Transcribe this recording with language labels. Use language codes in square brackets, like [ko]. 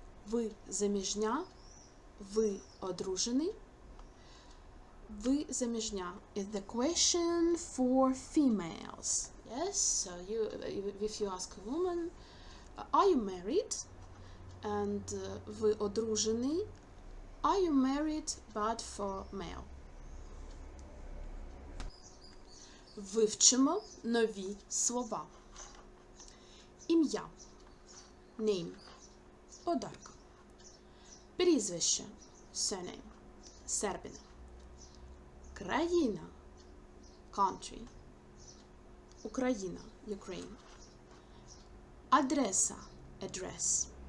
[uk] Ви заміжня? Ви одружений? Ви заміжня [en] is the question for females. Yes, so if you ask a woman, are you married? [uk] And ви одружений? [en] Are you married but for male? [uk] Вивчимо нові слова. Ім'я. Name. Одарка. Прізвище. Surname. Сербина. Країна. Country. Україна. Ukraine. Адреса. Address.